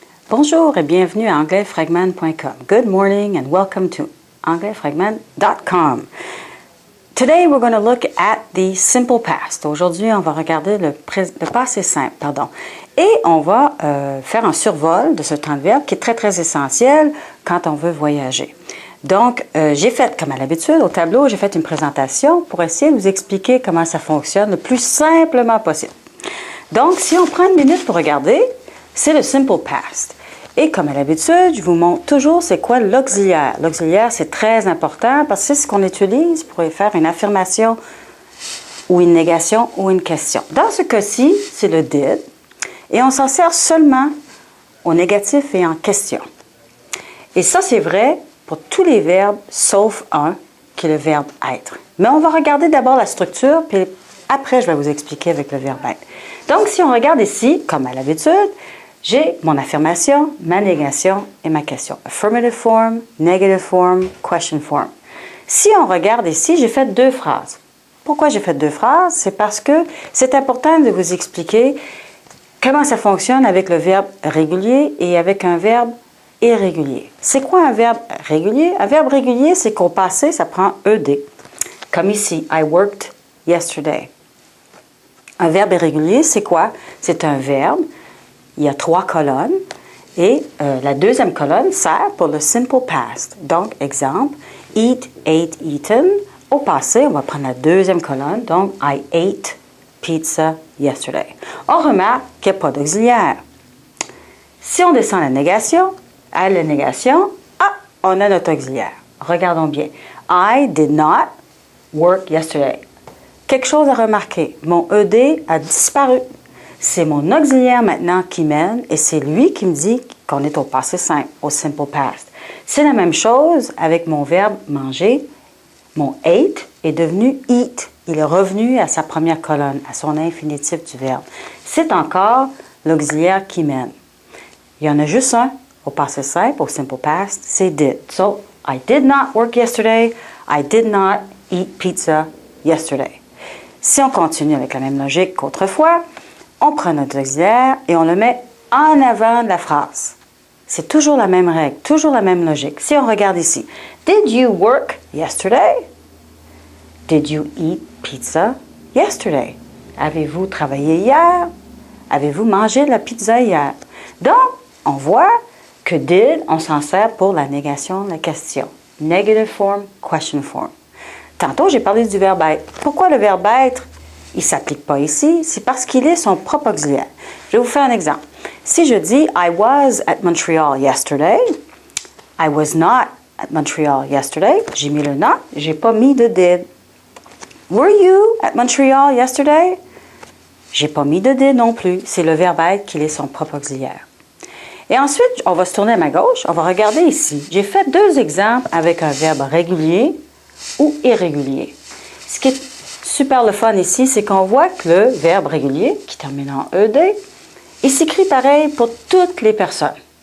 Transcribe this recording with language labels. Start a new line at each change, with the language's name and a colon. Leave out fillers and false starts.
French: Bonjour et bienvenue à anglaisfragment.com.
English: Good morning and welcome to anglaisfragment.com. Today we're going to look at the simple past.
French: Aujourd'hui, on va regarder le passé simple, Et on va faire un survol de ce temps de verbe qui est très, très essentiel quand on veut voyager. Donc, j'ai fait, comme à l'habitude, au tableau, j'ai fait une présentation pour essayer de vous expliquer comment ça fonctionne le plus simplement possible. Donc, si on prend une minute pour regarder, c'est le simple past. Et comme à l'habitude, je vous montre toujours c'est quoi l'auxiliaire. L'auxiliaire, c'est très important parce que c'est ce qu'on utilise pour faire une affirmation ou une négation ou une question. Dans ce cas-ci, c'est le did. Et on s'en sert seulement au négatif et en question. Et ça, c'est vrai pour tous les verbes, sauf un, qui est le verbe être. Mais on va regarder d'abord la structure, puis après, je vais vous expliquer avec le verbe être. Donc, si on regarde ici, comme à l'habitude, j'ai mon affirmation, ma négation et ma question.
English: Affirmative form, negative form, question form.
French: Si on regarde ici, j'ai fait deux phrases. Pourquoi j'ai fait deux phrases? C'est parce que c'est important de vous expliquer comment ça fonctionne avec le verbe régulier et avec un verbe irrégulier. C'est quoi un verbe régulier? Un verbe régulier, c'est qu'au passé, ça prend ED. Comme ici,
English: I worked yesterday.
French: Un verbe irrégulier, c'est quoi? C'est un verbe, il y a 3 colonnes, et la deuxième colonne sert pour le simple past. Donc, exemple,
English: eat, ate, eaten.
French: Au passé, on va prendre la deuxième colonne, donc
English: I ate pizza yesterday.
French: On remarque qu'il n'y a pas d'auxiliaire. Si on descend à la négation, on a notre auxiliaire. Regardons bien.
English: I did not work yesterday.
French: Quelque chose à remarquer. Mon ED a disparu. C'est mon auxiliaire maintenant qui mène et c'est lui qui me dit qu'on est au passé simple, au simple past. C'est la même chose avec mon verbe manger. Mon ate est devenu eat. Il est revenu à sa première colonne, à son infinitif du verbe. C'est encore l'auxiliaire qui mène. Il y en a juste un au passé simple, au simple past, c'est did.
English: So, I did not work yesterday. I did not eat pizza yesterday.
French: Si on continue avec la même logique qu'autrefois, on prend notre auxiliaire et on le met en avant de la phrase. C'est toujours la même règle, toujours la même logique. Si on regarde ici,
English: did you work yesterday? Did you eat pizza yesterday?
French: Avez-vous travaillé hier? Avez-vous mangé de la pizza hier? Donc, on voit que did, on s'en sert pour la négation de la question.
English: Negative form, question form.
French: Tantôt, j'ai parlé du verbe être. Pourquoi le verbe être, il ne s'applique pas ici? C'est parce qu'il est son propre auxiliaire. Je vais vous faire un exemple. Si je dis
English: I was at Montreal yesterday,
French: I was not at Montreal yesterday, j'ai mis le not, je n'ai pas mis de did.
English: Were you at Montreal yesterday?
French: J'ai pas mis de did non plus. C'est le verbe être qui est son propre auxiliaire. Et ensuite, on va se tourner à ma gauche. On va regarder ici. J'ai fait deux exemples avec un verbe régulier ou irrégulier. Ce qui est super le fun ici, c'est qu'on voit que le verbe régulier, qui termine en ED, il s'écrit pareil pour toutes les personnes.